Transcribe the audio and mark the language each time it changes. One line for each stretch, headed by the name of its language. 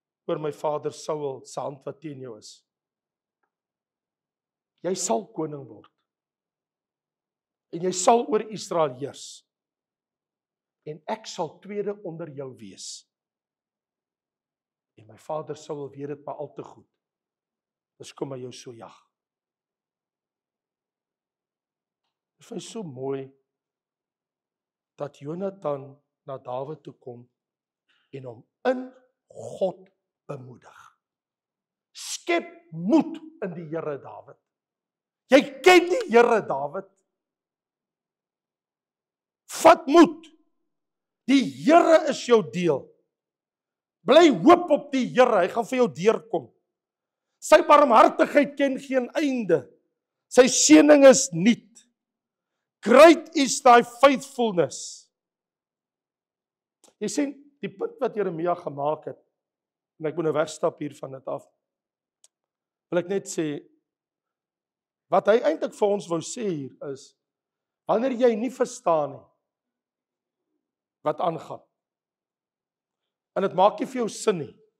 Afrikaans: Oor my vader Saul se hand wat teen jou is. Jy sal koning word. En jy sal oor Israel heers. En ek sal tweede onder jou wees. En my vader Saul weet dit maar al te goed. Dus kom hy jou so jag. Dit is so mooi dat Jonathan na Dawid toe kom en hom in God bemoedig. skep moed in die Here, Dawid. Jy ken die Here, Dawid. Vat moed. Die Here is jou deel. Bly hoop op die Here, hy gaan vir jou deurkom. Sy barmhartigheid ken geen einde. Sy seëning is nuut.
English: Great is thy faithfulness.
Afrikaans: Jy sien, die punt wat Jeremia gemaak het, en ek moet nou wegstap hier van dit af, wil ek net sê, wat hy eintlik vir ons wou sê hier is, wanneer jy nie verstaan nie, wat aangaan, en dit maak nie vir jou sin nie,